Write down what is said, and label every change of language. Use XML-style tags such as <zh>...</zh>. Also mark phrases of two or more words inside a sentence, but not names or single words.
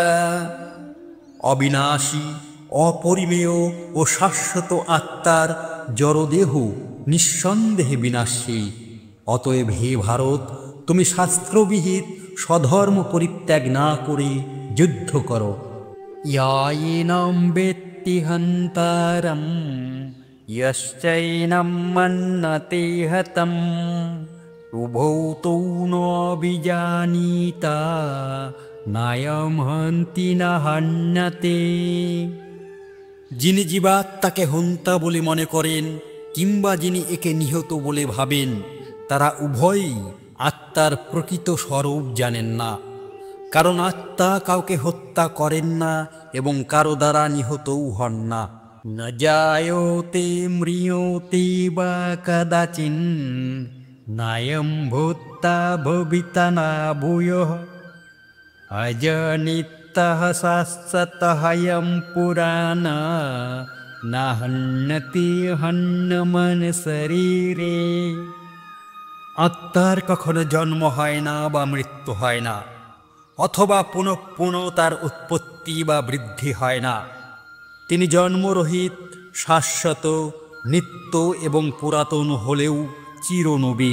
<bn>অবিনাশী, অপরিমেয় ও শাশ্বত আত্মার জড়দেহ নিঃসন্দেহে বিনাশী। অতএব হে ভারত, তুমি শাস্ত্রবিহিত স্বধর্ম পরিত্যাগ না করে যুদ্ধ করো।</bn> <sa>ইয়ায়িনং বেত্তি হন্তারম यश्चैनं मन्यते हतम् उभौ तौ नाभिजानीता नायं हन्ति न हन्यते।</sa> <bn>যিনি জীবাত্মাকে হন্তা বলে মনে করেন কিংবা যিনি একে নিহত বলে ভাবেন, তারা উভয়ই আত্মার প্রকৃত স্বরূপ জানেন না। কারণ আত্মা কাউকে হত্যা করেন না এবং কারো দ্বারা নিহতও হন না।</bn> <sa>न जायते म्रियते वा कदाचिन् नायं भूत्वा भविता न भूयः अजनित्यः शाश्वतः अयं पुराणः न हन्यते हन्यमन शरीरे।</sa> <bn>আত্মার কখনো জন্ম হয় না বা মৃত্যু হয় না, অথবা পুনঃ পুনঃ তার উৎপত্তি বা বৃদ্ধি হয় না। তিনি জন্মরহিত, শাশ্বত, নিত্য এবং পুরাতন হলেও চিরনবীন।</bn>